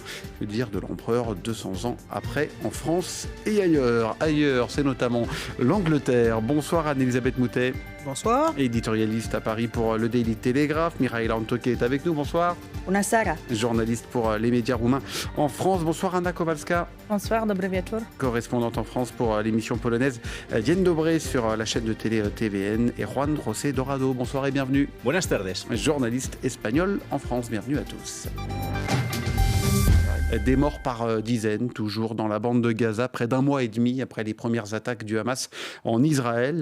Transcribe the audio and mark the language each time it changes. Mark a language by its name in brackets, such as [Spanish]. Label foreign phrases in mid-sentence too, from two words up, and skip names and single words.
[French] Que dire de l'empereur 200 ans après en France et ailleurs. Ailleurs, c'est notamment l'Angleterre. Bonsoir Anne-Elisabeth Moutet. Bonsoir. Éditorialiste à Paris pour le Daily Telegraph. Mihaela Antoke est avec nous. Bonsoir. [Romanian] Bună. [French] Journaliste pour les médias roumains en France. Bonsoir Anna Kowalska. Bonsoir, [Polish] dobry wieczór. [French] Correspondante en France pour l'émission polonaise Dzień Dobry sur la chaîne de télé TVN. Et Juan José Dorado. Bonsoir et bienvenue. [Spanish] Buenas tardes. [French] Journaliste espagnol en France. Bienvenue à tous. Des morts par dizaines, toujours dans la bande de Gaza, près d'un mois et demi après les premières attaques du Hamas en Israël.